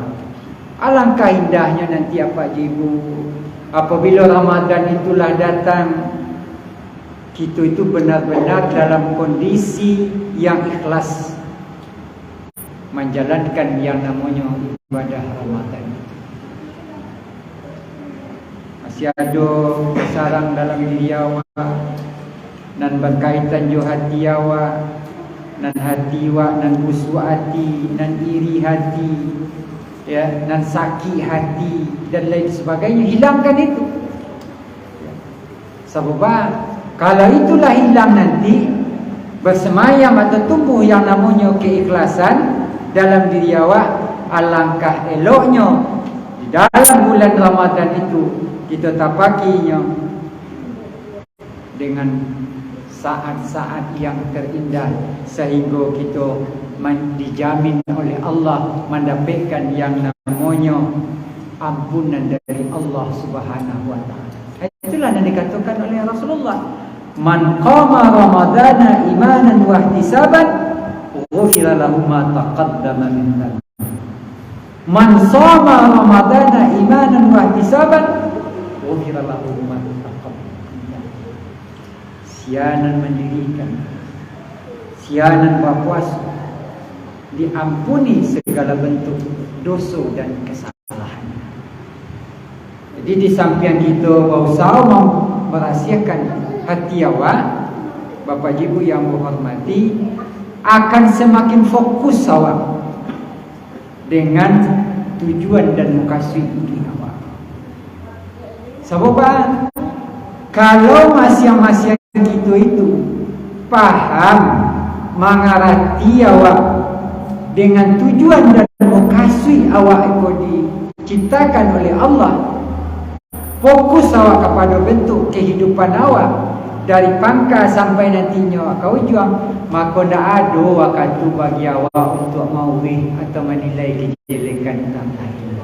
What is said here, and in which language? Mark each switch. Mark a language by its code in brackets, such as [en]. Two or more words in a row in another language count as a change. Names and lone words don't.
[id] Alangkah indahnya nanti apa Ibu, apabila Ramadan itulah datang, kita itu benar-benar dalam kondisi yang ikhlas menjalankan yang namanya ibadah Ramadan. Masih ada bersarang dalam diri awak dan berkaitan jo hati awak, nan hati awak nan busuk hati, nan iri hati, ya, nan sakit hati dan lain sebagainya, hilangkan itu. Sebab kalau itulah hilang nanti, bersemayam atau tumbuh yang namanya keikhlasan dalam diri awak, alangkah eloknya di dalam bulan Ramadan itu kita tapakinya dengan saat-saat yang terindah, sehingga kita dijamin oleh Allah mendapatkan yang namanya ampunan dari Allah [ar] سبحانه وتعالى. [id] Itulah yang dikatakan oleh Rasulullah, [ar] من قام رمضان إيمانا واحتسابا غفر له ما تقدم من ذنبه. من صام رمضان إيمانا واحتسابا غفر له ما تقدم. [id] Sianan mendirikan, sianan berpuasa, diampuni segala bentuk dosa dan kesalahan. Jadi di samping kita berusaha merahsiakan hati awak, Bapak Ibu yang berhormati, akan semakin fokus awak dengan tujuan dan makasud awak. Sebab kalau masing-masing kita itu paham mengerti awak dengan tujuan dan makasud awak itu diciptakan oleh Allah, fokus awak kepada bentuk kehidupan awak dari pangkal sampai nantinya kau juang, maka tidak ada waktu bagi awak untuk mauih atau menilai kejelekan orang lain.